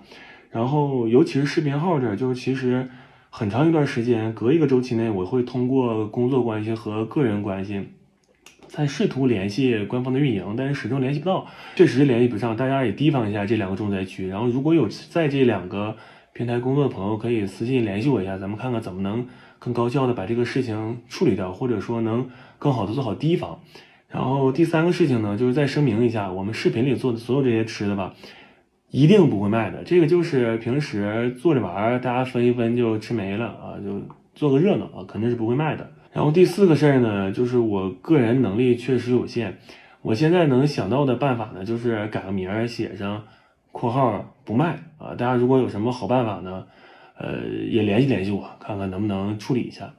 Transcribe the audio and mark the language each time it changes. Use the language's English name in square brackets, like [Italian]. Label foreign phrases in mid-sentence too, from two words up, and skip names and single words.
[Chinese] 然後尤其是視頻號這兒，就是其實很長一段時間，隔一個週期內，我會通過工作關係和個人關係，在試圖聯繫官方的運營，但是始終聯繫不到，確實聯繫不上。大家也提防一下這兩個重災區。然後如果有在這兩個平台工作的朋友，可以私信聯繫我一下，咱們看看怎麼能更高效的把這個事情處理掉，或者說能更好的做好提防。然後第三個事情呢，就是再聲明一下，我們視頻裡做的所有這些吃的吧，一定不會賣的。這個就是平時做着玩，大家分一分就吃沒了啊，就做個熱鬧啊，肯定是不會賣的。然後第四個事兒呢，就是我個人能力確實有限，我現在能想到的辦法呢，就是改個名兒，寫上括號不賣啊。大家如果有什麼好辦法呢，也聯繫聯繫我，看看能不能處理一下。